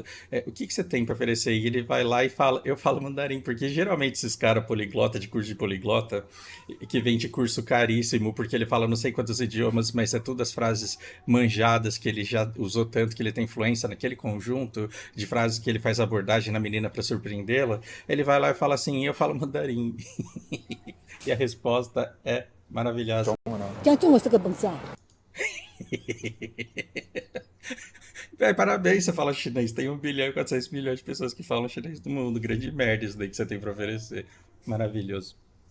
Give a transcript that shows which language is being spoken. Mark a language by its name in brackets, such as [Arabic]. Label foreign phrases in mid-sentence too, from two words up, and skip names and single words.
[Portuguese] O que você tem pra oferecer? E ele vai lá e fala, eu falo mandarim, porque geralmente esses caras poliglota, de curso de poliglota, que vem de curso caríssimo, porque ele fala não sei quantos idiomas, mas é tudo as frases manjadas que ele já usou tanto, que ele tem influência naquele conjunto de frases que ele faz abordagem na menina pra surpreendê-la. Ele vai lá e fala assim, eu falo mandarim. E a resposta é maravilhosa. [Chinese] 讲中文是个本事啊。 [Portuguese] Parabéns, você fala chinês. Tem 1 bilhão e 400 milhões de pessoas que falam chinês no mundo. Grande merda isso daí que você tem pra oferecer. Maravilhoso.